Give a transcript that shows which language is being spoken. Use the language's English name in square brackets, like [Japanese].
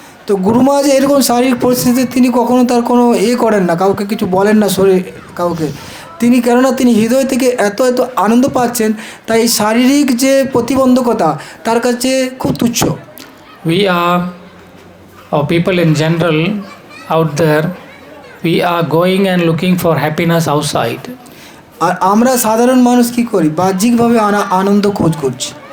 [Bangla] তো গুরু মহারাজ এরকম শারীরিক পরিস্থিতিতে তিনি কখনো তার কোনো করেন না, কাউকে কিছু বলেন না শরীর কাউকে, তিনি কেননা তিনি হৃদয় থেকে এত এত আনন্দ পাচ্ছেন, তাই এই শারীরিক যে প্রতিবন্ধকতা তার কাছে খুব তুচ্ছ। [English] We are, or people in general out there, we are going and looking for happiness outside. [Bangla] আর আমরা সাধারণ মানুষ কি করি, বাহ্যিকভাবে আনন্দ খোঁজ করছি।